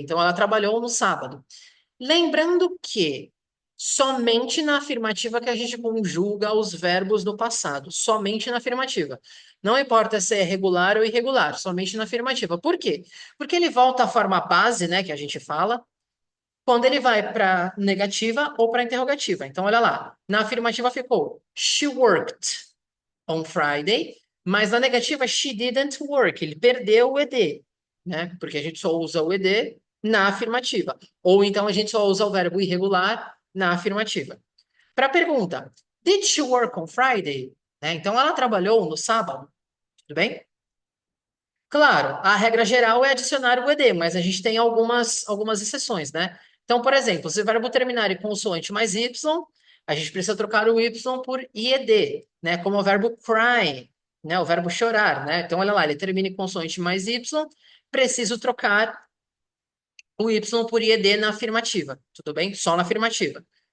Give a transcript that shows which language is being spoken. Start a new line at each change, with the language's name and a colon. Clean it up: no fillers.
Portuguese: Então, ela trabalhou no sábado. Lembrando que somente na afirmativa que a gente conjuga os verbos do passado. Somente na afirmativa. Não importa se é regular ou irregular, somente na afirmativa. Por quê? Porque ele volta à forma base, né, que a gente fala, quando ele vai para negativa ou para interrogativa. Então, olha lá. Na afirmativa ficou
English: she worked on Friday,
Portuguese: mas na negativa
English: she didn't work.
Portuguese: Ele perdeu o ed, né? Porque a gente só usa o ed na afirmativa. Ou então a gente só usa o verbo irregular na afirmativa. Para a pergunta,
English: did she work on Friday?
Portuguese: Né? Então, ela trabalhou no sábado, tudo bem? Claro, a regra geral é adicionar o ed, mas a gente tem algumas exceções, né? Então, por exemplo, se o verbo terminar em consoante mais y, a gente precisa trocar o y por ied, né? Como o verbo cry, né? O verbo chorar, né? Então, olha lá, ele termina em consoante mais y, preciso trocar o y por ied na afirmativa, tudo bem? Só na afirmativa.